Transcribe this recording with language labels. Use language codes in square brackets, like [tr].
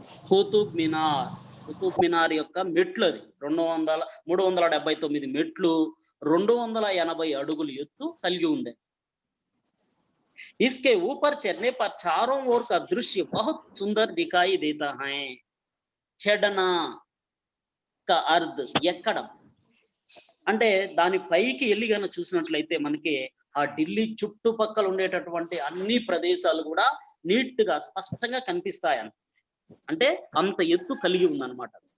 [te] కుతుబ్ మినార్. కుతుబ్ మినార్ యొక్క మెట్లు అది 379 మెట్లు, 280 అడుగులు ఎత్తు కలిగి ఉంది. [hi] इसके ऊपर चढ़ने पर चारों ओर का दृश्य बहुत सुंदर दिखाई देता है. चढ़ना का अर्थ [te] ఎక్కడం అంటే దాని పైకి వెళ్ళి గన చూసినట్లయితే మనకి ఆ ఢిల్లీ చుట్టుపక్కల ఉండేటటువంటి అన్ని ప్రదేశాలు కూడా నీట్ గా స్పష్టంగా కనిపిస్తాయంట. అంటే అంత ఎత్తు కలిగి ఉందన్నమాట.